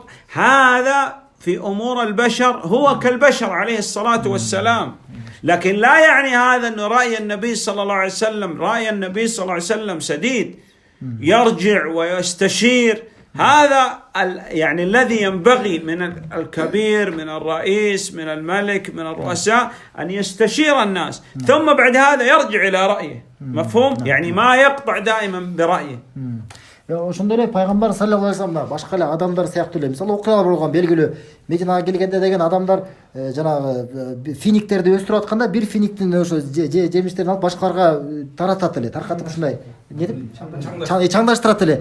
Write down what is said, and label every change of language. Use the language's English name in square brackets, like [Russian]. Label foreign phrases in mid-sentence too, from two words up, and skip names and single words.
[Arabic] هذا في أمور البشر هو كالبشر عليه الصلاة والسلام، لكن لا يعني هذا أنه رأي النبي صلى الله عليه وسلم رأي النبي صلى الله عليه وسلم سديد، يرجع ويستشير. هذا يعني الذي ينبغي من الكبير من الرئيس من الملك من الرؤساء أن يستشير الناس ثم بعد هذا يرجع إلى رأيه. مفهوم؟ يعني ما يقطع دائما برأيه. [Kyrgyz] Ошондой эле пайгамбар [Arabic] صلى الله عليه وسلم [Kyrgyz] башка эле адамдар сыяктуу эле мисалы окуялар болгон белгилүү. Мединага келгенде деген адамдар жанагы финиктерди өстүрүп атканда бир финиктин ошо жемиштерин алып башкаларга таратат эле, таркатып ушундай эмне деп чаңдаштырат эле.